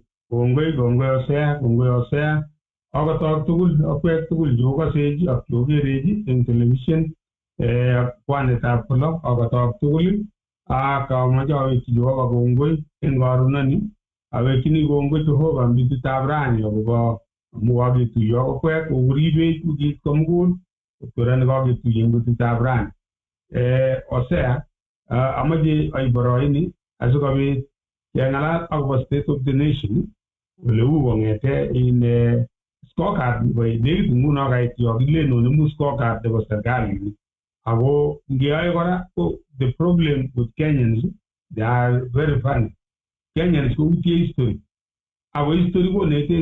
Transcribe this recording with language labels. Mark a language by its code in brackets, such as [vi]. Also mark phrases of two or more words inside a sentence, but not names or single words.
[kln] Kongoi osea akotok tugul akwek tugul chokosechi ak chokerechi eng television kwanetab kolo akotok tugul ak amache awekchi Jehova kongoi eng karunoni, awekchini kongoi Jehova mbititab rani akobo amu kaketuiyo akokwek kokuribech wikit komugul korani kaketuiyo eng mbititab rani. Osea amache aib boroini asikobit keng'alal akobo [en] state of the nation [kln] ole u kong'ete in scorecard nebo nekit nguno kait yo kilenonemu scorecard nebo serikali. Ako ngeyoe kora ko [en] the problem with Kenyans, they are very funny. [kln] Kenyans ko utie history. Ako history ko nete